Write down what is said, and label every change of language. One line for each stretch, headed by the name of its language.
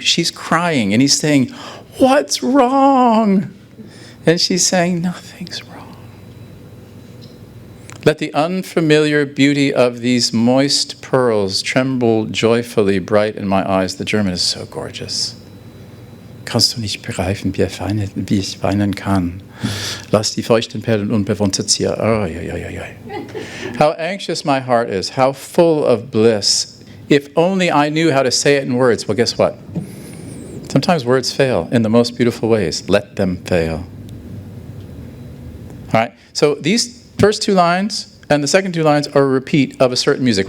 English: She's crying, and he's saying, what's wrong? And she's saying, nothing's wrong. Let the unfamiliar beauty of these moist pearls tremble joyfully bright in my eyes. The German is so gorgeous.
German: Kannst du nicht begreifen, wie ich weinen kann? Lass die feuchten Perlen unbewohnte ziehen.
English: Oh, How anxious my heart is, how full of bliss. If only I knew how to say it in words. Well, guess what? Sometimes words fail in the most beautiful ways. Let them fail. All right, so these first two lines and the second two lines are a repeat of a certain music.